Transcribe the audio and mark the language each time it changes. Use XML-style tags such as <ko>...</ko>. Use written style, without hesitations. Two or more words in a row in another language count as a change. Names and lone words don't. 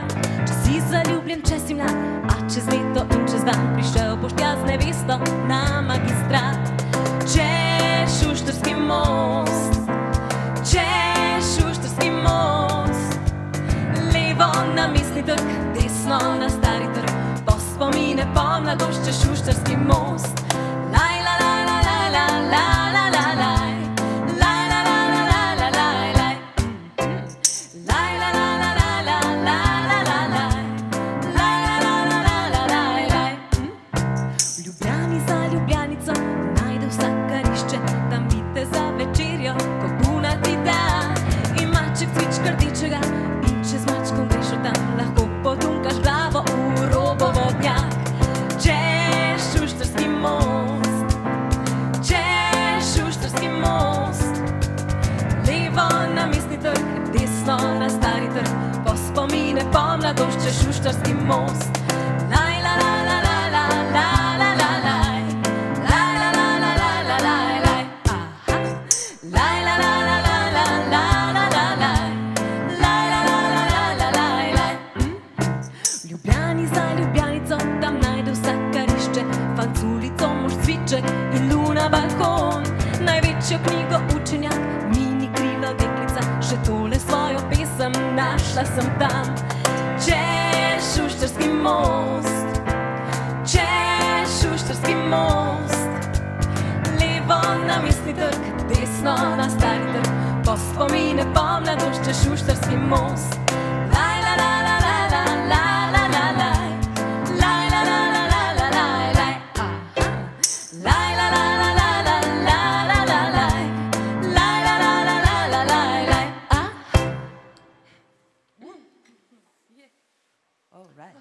<sl>Če si zaljubljen, če si mlad, a čez leto in čez dan prišel boš tja z nevesto na magistrat. Čez Šuštarski most, čez Šuštarski most, levo na Mestni trg, desno na Stari trg, po spomine po mladost čez Šuštarski most. Laj, la, la, la, la, la, la, la, la, laj. Laj, la, la, la, la, la, laj, laj. Laj, la, la, la, la, la, la, la, la, laj. Laj, la, la, la, la, la, laj, laj. V Ljubljani za Ljubljanico najde vsak, kar išče, tam vidite za večerjo, ko buna ti da. In maček cvička rdečega, in če z mačkom greš od tam, lahko potunkaš glavo v robovodnjak. Čez Šuštarski most, čez Šuštarski most, levo na Mestni trg, desno na Stari trg, po spomine po mladost čez Šuštarski most. Laj, la, la, la, la, la, la, la, la, laj. Laj, la, la, la, la, la, laj, laj. Aha. Laj, la, la, la, la, la, la, la, la, laj. Laj, la, la, la, la, la, laj, laj. V Ljubljani za Ljubljanico, tam najde vsak, kar išče, fant z ulico, mož cviček in luna balkon. Največjo knjigo učenjak, mini krilo deklica, še tole svojo pesem našla sem tam. Čez Šuštarski most, čez Šuštarski most, levo na Mestni trg, desno na Stari trg, po spomine po mladost čez Šuštarski most. Laj, la, la, la, la, la, la, la, la, laj. Laj, la, la, la, la, la, laj, laj. Aha. Laj, la, la, la, la, la, la, la, la, laj. Laj, la, la, la, la, la, laj, laj. Aha.</sl> <en>All right.</en>